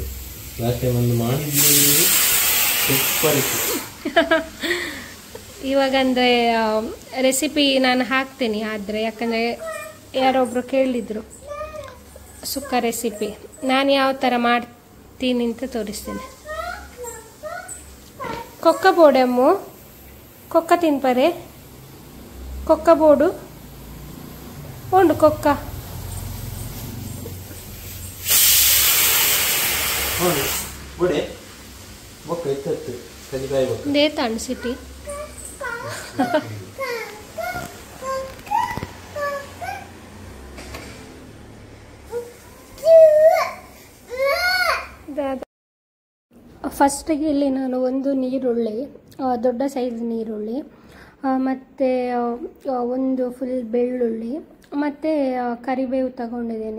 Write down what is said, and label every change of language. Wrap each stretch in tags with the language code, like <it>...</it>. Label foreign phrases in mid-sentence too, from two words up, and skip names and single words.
<en>last time</en> <kn>ಒಂದು ಮಾಡಿದ್ವಿ, ಇವಾಗ ಅಂದರೆ ರೆಸಿಪಿ ನಾನು ಹಾಕ್ತೀನಿ. ಆದರೆ ಯಾಕಂದರೆ ಯಾರೊಬ್ಬರು ಕೇಳಿದರು ಸುಕ್ಕ ರೆಸಿಪಿ, ನಾನು ಯಾವ ಥರ ಮಾಡ್ತೀನಿ ಅಂತ ತೋರಿಸ್ತೀನಿ.</kn> <tcy>ಕೊಕ್ಕ ಬೋಡಮ್ಮು ಕೊಕ್ಕ ತಿನ್ಪರೆ ಕೊಕ್ಕ ಬೋಡು ಉಂಡು ಕೊಕ್ಕ ದೇತಾಂಡು ಸಿಟಿ.</tcy> <kn>ಫಸ್ಟಿಗೆ ಇಲ್ಲಿ ನಾನು ಒಂದು ನೀರುಳ್ಳಿ, ದೊಡ್ಡ ಸೈಜ್ ನೀರುಳ್ಳಿ, ಮತ್ತು ಒಂದು ಫುಲ್ ಬೆಳ್ಳುಳ್ಳಿ ಮತ್ತು ಕರಿಬೇವು ತಗೊಂಡಿದ್ದೇನೆ.</kn>